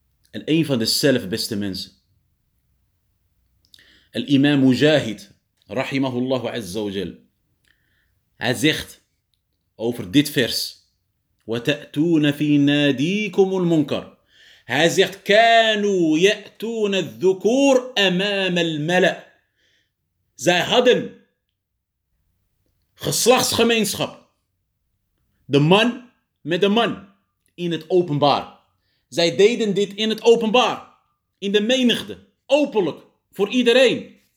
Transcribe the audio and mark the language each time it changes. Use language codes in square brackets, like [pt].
[nl] En een van de zelf beste mensen, al-imam Mujahid, rahimahullah azza wa jal, hij zegt over dit vers: [ar] وَتَأْتُونَ فِي نَادِيكُمُ الْمُنْكَرِ. [nl] Hij zegt: [ar] كَانُوا يَأْتُونَ الذُّكُورَ أَمَامَ الْمَلَأِ. [nl] Zij hadden geslachtsgemeenschap, de man met de man, in het openbaar. Zij deden dit in het openbaar, in de menigte, openlijk, voor iedereen.